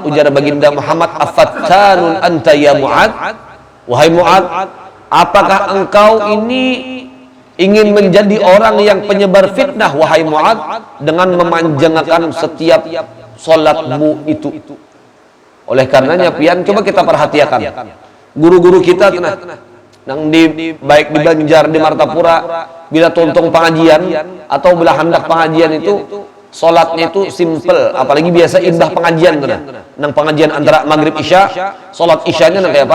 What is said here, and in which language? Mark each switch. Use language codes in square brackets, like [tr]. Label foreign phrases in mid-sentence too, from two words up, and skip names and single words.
[id] Ujar baginda Muhammad, [ar] أفتان أنت يا معاذ, [id] wahai Mu'adz, apakah engkau ini ingin menjadi orang yang penyebar fitnah wahai Mu'adz dengan memanjangkan setiap solatmu itu? Oleh karenanya pian, coba kita perhatikan guru-guru kita nang baik di Banjar, di Martapura, bila tuntung pengajian atau bila hendak pengajian itu solatnya itu simple, apalagi biasa indah pengajian nang pengajian antara maghrib isya, solat isyanya nang kayak apa?